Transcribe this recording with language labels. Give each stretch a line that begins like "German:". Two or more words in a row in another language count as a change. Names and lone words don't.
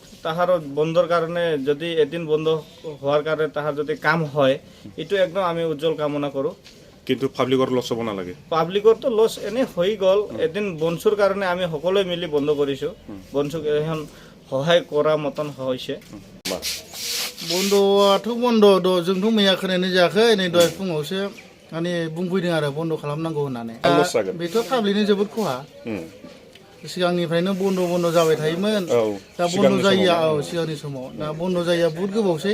Assamese: তাহাৰ বন্ধৰ কাৰণে যদি এদিন বন্ধ হোৱাৰ কাৰণে তাহাৰ যদি কাম হয়, এইটো একদম আমি উজ্জ্বল কামনা কৰোঁ। কিন্তু পাব্লিকৰ লছ হ'ব নালাগে। পাব্লিকৰতো লছ এনেই হৈ গ'ল। এদিন বনচুৰ কাৰণে আমি সকলোৱে মিলি বন্ধ কৰিছোঁ। বনচুক এখন সহায় কৰা মতন হৈছে।
Bodo: बन्द'आथ' बन्द' जोंथ' मैया खोनानाय जायाखै, नै दहाय फुङावसो माने बुंफैदों आरो बन्द' खालामनांगौ होननानै। बेथ' पाब्लिकनि जोबोद खहा। सिगांनिफ्रायनो बन्द' जाबाय थायोमोन। दा बन्द' जायैया सिगांनि समाव, दा बन्द' जायैया बुहुद गोबावसै।